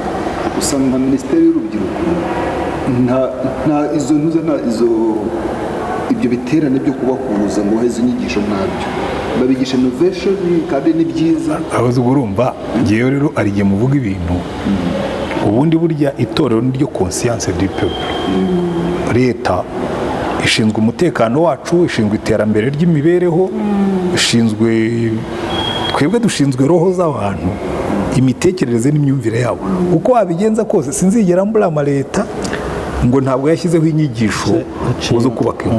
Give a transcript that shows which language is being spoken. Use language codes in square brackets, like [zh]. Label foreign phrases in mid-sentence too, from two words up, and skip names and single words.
[rw] Usanga nka minisiteri y'urubyiruko ibyo biterane byo kubahuza ngo heze inyigisho ntabyo, babigisha innovation kandi ni byiza. Abazi urumva ngewe rero ari igihe muvuga ibintu ubundi burya itorero ni ryo [fr] conscience du peuple. [rw] Leta ishinzwe umutekano wacu, ishinzwe iterambere ry'imibereho, twebwe dushinzwe roho z'abantu, imitekerereze n'imyumvire yabo. Uko wabigenza kose sinzigera mbura leta ngo ntabwo yashyizeho inyigisho zo kubaka ingo.